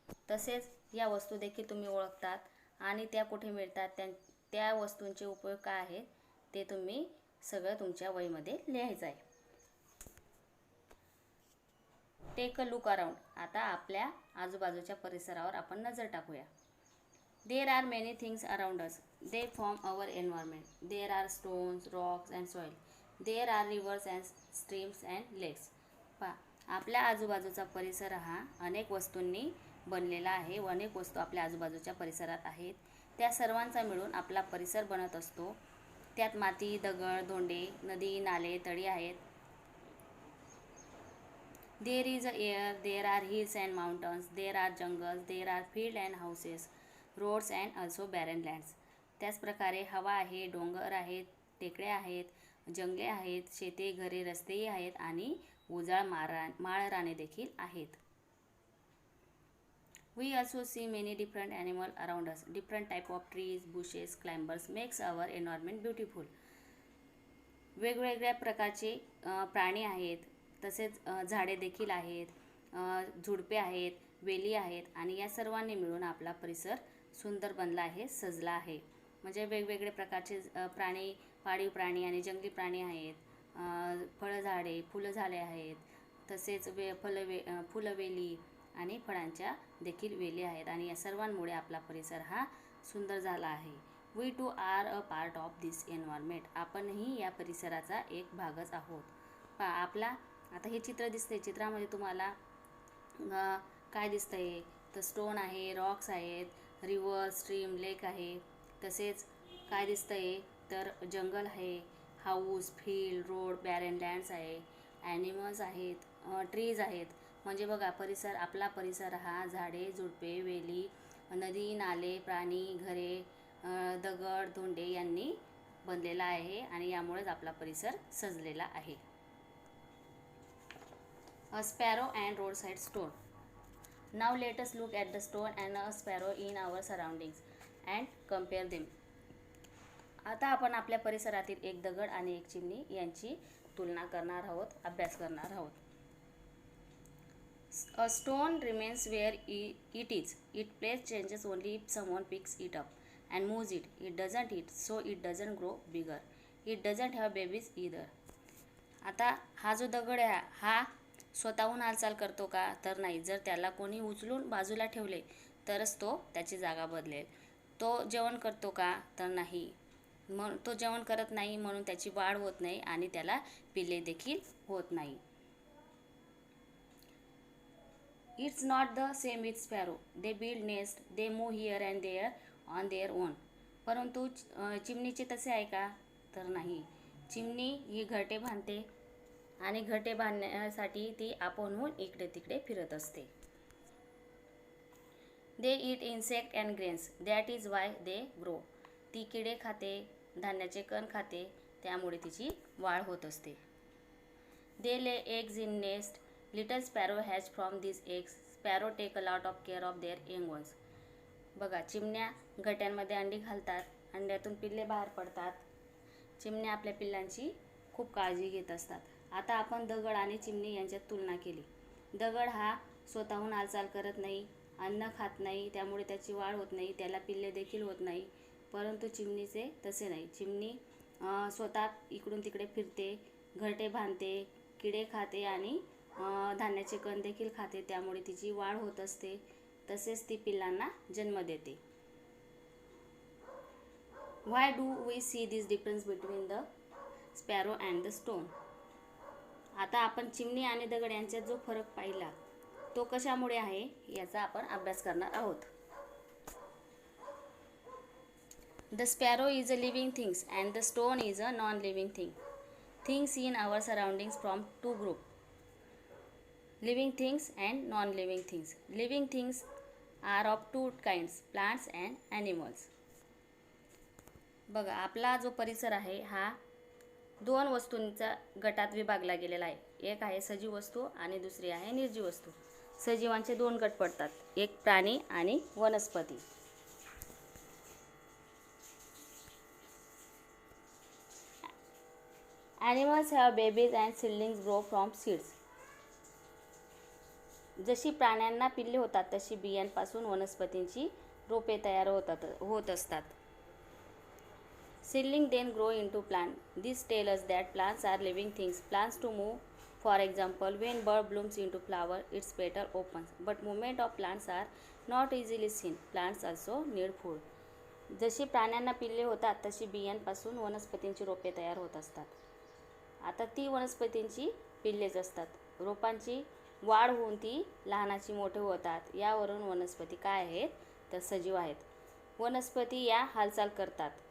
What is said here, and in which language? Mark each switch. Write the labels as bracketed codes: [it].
[mr] तसेच या वस्तू देखील तुम्ही ओळखतात आणि त्या कुठे मिळतात, त्या वस्तूंचे उपयोग काय आहेत ते तुम्ही सगळं तुमच्या वहीमध्ये लिहायचं आहे. [en] Take a look around. [mr] आता आपल्या आजूबाजूच्या परिसरावर आपण नजर टाकूया. [en] There are many things around us. They form our environment. There are stones, rocks and soil. There are rivers and streams and lakes. [mr] पहा, आपल्या आजूबाजूचा परिसर हा अनेक वस्तूंनी बनलेला आहे. अनेक वस्तू आपल्या आजूबाजूच्या परिसरात आहेत. त्या सर्वांचा मिळून आपला परिसर बनत असतो. त्यात माती, दगड, धोंडे, नदी, नाले, तळी आहेत. [en] There is a air, there are hills and mountains, there are jungles, there are fields and houses, roads and also barren lands. [mr] त्याच प्रकारे हवा आहे, डोंगर आहेत, टेकड्या आहेत, जंगले आहेत, शेते, घरे, रस्तेही आहेत आणि उजाळ माळराने देखील आहेत. [en] We also see many different animals around us. Different type of trees, bushes, climbers makes our environment beautiful. [mr] वेगवेगळ्या प्रकारचे प्राणी आहेत, तसेच झाडे देखील आहेत, झुडपे आहेत, वेली आहेत आणि या सर्वांनी मिळून आपला परिसर सुंदर बनला आहे, सजला आहे. म्हणजे वेगवेगळे प्रकारचे प्राणी, पाळीव प्राणी आणि जंगली प्राणी आहेत, फळझाडे, फुलझाडे आहेत, तसेच फुलवेली आणि फळांच्या देखील वेली आहेत आणि या सर्वांमुळे आपला परिसर हा सुंदर झाला आहे. [en] We too are a part of this environment. [mr] आपणही या परिसराचा एक भागच आहोत. पहा, आपला आता हे चित्र दिसते. चित्रामध्ये तुम्हाला काय दिसतंय तर स्टोन आहे, रॉक्स आहेत, रिव्हर, स्ट्रीम, लेक आहे. तसेच काय दिसतंय तर जंगल आहे, house, field, road, baron lands आहे, ॲनिमल्स आहेत, ट्रीज आहेत. म्हणजे बघा, परिसर, आपला परिसर हा झाडे, झुडपे, वेली, नदी, नाले, प्राणी, घरे, दगड, धोंडे यांनी बनलेला आहे आणि यामुळेच आपला परिसर सजलेला आहे. [en] A sparrow and roadside stone. Now let us look at the stone and a sparrow in our surroundings and compare them. [mr] आता आपण आपल्या परिसरातील एक दगड आणि एक चिमणी यांची तुलना करणार आहोत, अभ्यास करणार आहोत. [en] A stone remains where it is. Its place changes only if someone picks it up and moves it. It doesn't eat, so it doesn't grow bigger. It doesn't have babies either. [mr] आता हा जो दगड आहे हा स्वतःहून हालचाल करतो का तर नाही. जर त्याला कोणी उचलून बाजूला ठेवले तरच तो त्याची जागा बदलेल. तो जेवण करतो का तर नाही. तो जेवण करत नाही म्हणून त्याची वाढ होत नाही आणि त्याला पिल्ले देखील होत नाही. [en] It's not the same with sparrow. They build nest, they move here and there on their own. [mr] परंतु चिमणीचे तसे आहे का तर नाही. चिमणी ही घरटे बांधते आणि घरटे बांधण्यासाठी ती आपणहून इकडे तिकडे फिरत असते. [en] They eat insect and grains. That is why they grow. [mr] ती किडे खाते, धान्याचे कण खाते, त्यामुळे तिची वाढ होत असते. [en] They lay eggs in nest. Little sparrow hatch from these eggs. Sparrow take a lot of care of their young ones. [mr] बघा, चिमण्या घट्यांमध्ये अंडी घालतात, अंड्यातून पिल्ले बाहेर पडतात. चिमण्या आपल्या पिल्लांची खूप काळजी घेत असतात. आता आपण दगड आणि चिमणी यांच्यात तुलना केली. दगड हा स्वतःहून हालचाल करत नाही, अन्न खात नाही, त्यामुळे त्याची वाढ होत नाही, त्याला पिल्ले देखील होत नाही. परंतु चिमणीचे तसे नाही. चिमणी स्वतः इकडून तिकडे फिरते, घरटे बांधते, किडे खाते आणि धान्याचे कण देखील खाते, त्यामुळे तिची वाढ होत असते. तसेच ती पिल्लांना जन्म देते. [en] Why do we see this difference between the sparrow and the stone. [mr] आता आपण चिमणी आणि दगड यांच्यात जो फरक पाहिला तो कशामुळे आहे याचा आपण अभ्यास करणार आहोत. [en] The sparrow is a living thing and the stone is a non-living thing. Things in our surroundings from two groups. Living things and non-living things. Living things are of two kinds, plants and animals. [mr] बघा, आपला जो परिसर आहे हा दोन वस्तूंच्या गटात विभागला गेलेला आहे. एक आहे सजीव वस्तू आणि दुसरी आहे निर्जीव वस्तू. सजीवांचे दोन गट पडतात, एक प्राणी आणि वनस्पती. [en] Animals have babies and seedlings grow from seeds. [mr] जशी प्राण्यांना पिल्ले होतात तशी बियांपासून वनस्पतींची रोपे तयार होत असतात. [en] Seedling then grow into plant. This tells us that plants are living things. Plants to move. For example, when bird blooms into flower, its petal opens. But movement of plants are not easily seen. Plants also need food. [mr] जशी प्राण्यांना पिल्ले होतात तशी बियांपासून वनस्पतींची रोपे तयार होत असतात. आता ती वनस्पतींची पिल्लेच असतात. रोपांची वाढ होऊन ती लहानाची मोठे होतात. यावरून वनस्पती काय आहेत तर सजीव आहेत. वनस्पती या हालचाल करतात.